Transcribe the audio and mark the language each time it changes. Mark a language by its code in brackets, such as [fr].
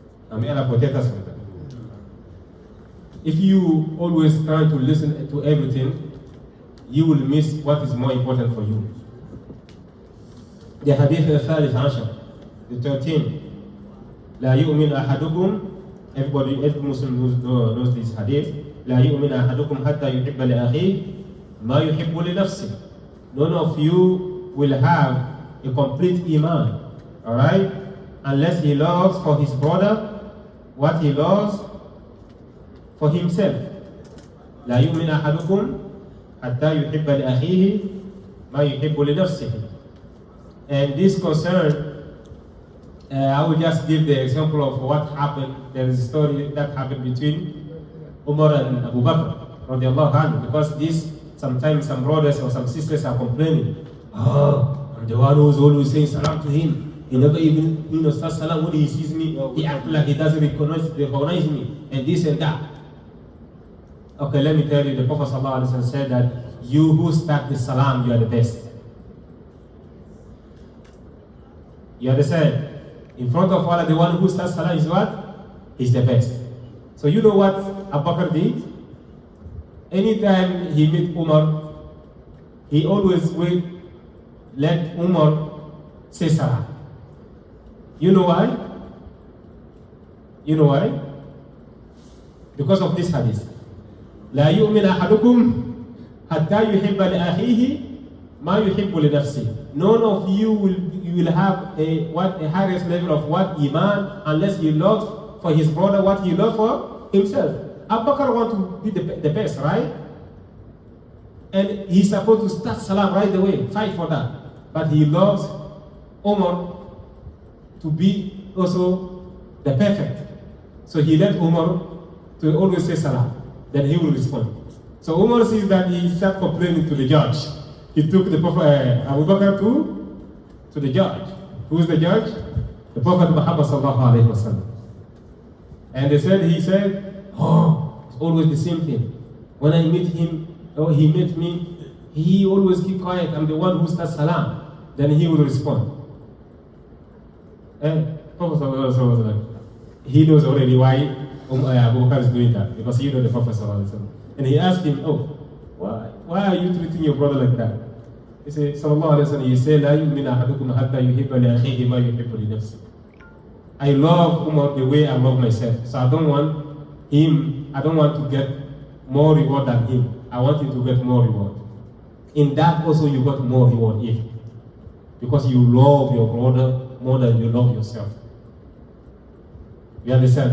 [en] I mean, Allah protect us from that. If you always try to listen to everything, you will miss what is more important for you. The Hadith al-Thalith Ashar, the 13th. [ar] لا يؤمن أحدكم, [en] every Muslim knows this Hadith. [ar] لا يؤمن أحدكم حتى يحب لأخيه ما يحب لنفسه. [en] None of you will have a complete Iman, alright? Unless he loves for his brother what he loves for himself. [ar] لا يؤمن أحدكم حتى يحب لأخيه ما يحب لنفسه. [en] And this concern, I will just give the example of what happened. There is a story that happened between Umar and Abu Bakr, because sometimes some brothers or some sisters are complaining. I'm the one who's always saying salam to him. He never even says salam when he sees me. He acts like he doesn't recognize me, and this and that. Okay, let me tell you, the Prophet ﷺ said that you who start the salam, you are the best. You understand? In front of Allah, the one who starts salam is what? Is the best. So you know what Abu Bakr did? Anytime he met Umar, he always let Umar say salam. You know why? You know why? Because of this hadith. [ar] لا يؤمن أحدكم حتى يحب لأخيه ما يحب لنفسه. [en] None of you will have a highest level of what Iman unless he loves for his brother what he loves for himself. Abu Bakr wants to be the best, right? And he's supposed to start salam right away, fight for that. But he loves Umar to be also the perfect. So he let Umar to always say salam. Then he will respond. So Umar sees that he started complaining to the judge. He took the Prophet Abu Bakr to the judge. Who is the judge? The Prophet Muhammad sallallahu alaihi wasallam. And he said, it's always the same thing. When I meet him, or he met me, he always keep quiet. I'm the one who starts salam. Then he will respond. And Prophet sallallahu alaihi wasallam, he knows already why Abu Bakr is doing that, because he knows the Prophet sallallahu alaihi wasallam. And he asked him, why are you treating your brother like that? He said, sallallahu alaihi wasallam, you say, [ar] لا يؤمن أحدكم حتى يحب لأخيه ما يحب لنفسه. [en] I love Umar the way I love myself. So I don't want to get more reward than him. I want him to get more reward. In that also you got more reward because you love your brother more than you love yourself. You understand?